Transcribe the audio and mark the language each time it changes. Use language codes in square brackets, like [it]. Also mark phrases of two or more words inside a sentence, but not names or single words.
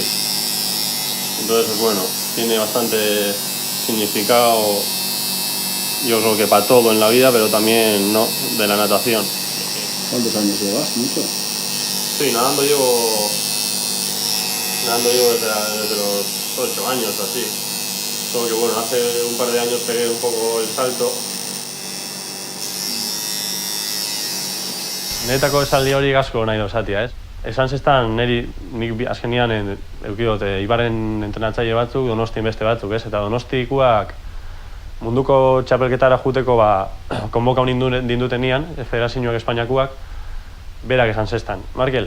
[es] Entonces, pues bueno, tiene bastante significado, yo creo que para todo en la vida, pero también no, de la natación. ¿Cuántos años llevas? ¿Mucho? Sí, nadando llevo desde los 8 años o así. Solo que bueno, hace un par de años pegué un poco el salto. [eu] Netako esaldi hori asko nahi dozatia, ez? Esan zestan, nik azkenian eukidot, Ibarren entrenatzaile batzuk, Donostien beste batzuk, ez? Eta Donostikuak munduko txapelketara juteko konboka dindutenian, federazioak Espainiakuak, berak esan zestan.